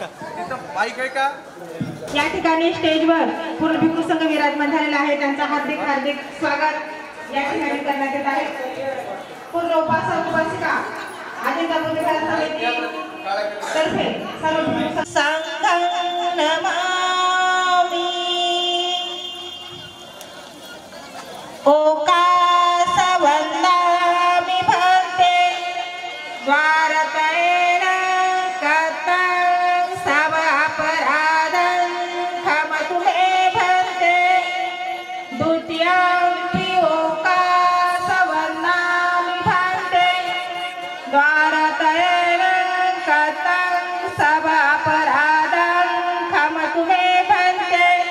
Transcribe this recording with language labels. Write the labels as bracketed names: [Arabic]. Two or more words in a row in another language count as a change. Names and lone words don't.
[Marathi] तिथं बाईक आहे का? या ठिकाणी स्टेजवर पूर्ण भिक्खू संघ विराजमान झालेला आहे. त्यांचं हार्दिक हार्दिक स्वागत या ठिकाणी करण्यात येत आहे. पूर्ण उपासक उपासिका अजिंठा बुद्धिविहार समिती तर्फे सर्व [Pali] संघं नमामि ओकास वन्दामि भक्ते द्वारतयेन कथं सब अपराधं क्षमतु मे भक्ते द्वितीयंपि ओकास वन्दामि भक्ते द्वारतयेन कथं सब अपराधं क्षमतु मे भक्ते